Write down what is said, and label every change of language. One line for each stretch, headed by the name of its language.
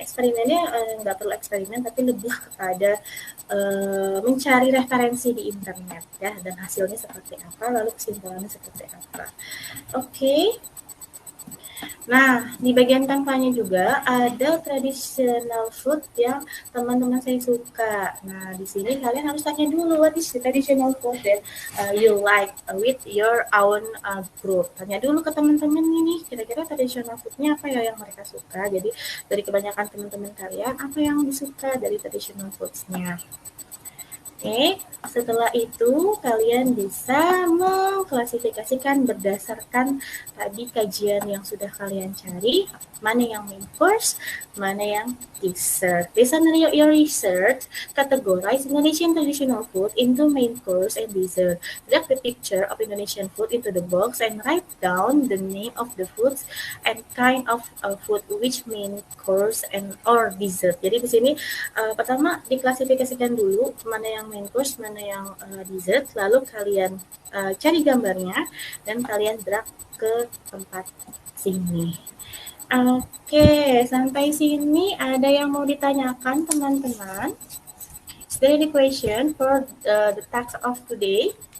Indonesian: Eksperimennya nggak perlu eksperimen, tapi lebih kepada mencari referensi di internet ya, dan hasilnya seperti apa, lalu kesimpulannya seperti apa. Oke. Nah, di bagian kampanye juga ada
English: traditional food
Indonesian: yang teman-teman saya suka. Nah, di sini kalian harus tanya dulu,
English: what is the traditional food that you like with your own group.
Indonesian: Tanya dulu ke teman-teman ini, kira-kira traditional foodnya apa ya yang mereka suka. Jadi, dari kebanyakan teman-teman kalian, apa yang disuka dari traditional foods-nya. Oke, setelah itu kalian bisa mengklasifikasikan berdasarkan tadi kajian yang sudah kalian cari, mana yang main course, mana yang dessert.
English: Based on your research, categorize Indonesian traditional food into main course and dessert. Drag the picture of Indonesian food into the box and write down the name of the foods and kind of food which main course and or dessert.
Indonesian: Jadi di sini pertama diklasifikasikan dulu mana yang main course, mana yang dessert, lalu kalian cari gambarnya dan kalian drag ke tempat sini. Oke, sampai sini ada yang mau ditanyakan teman-teman?
English: Is there any question for the task of today?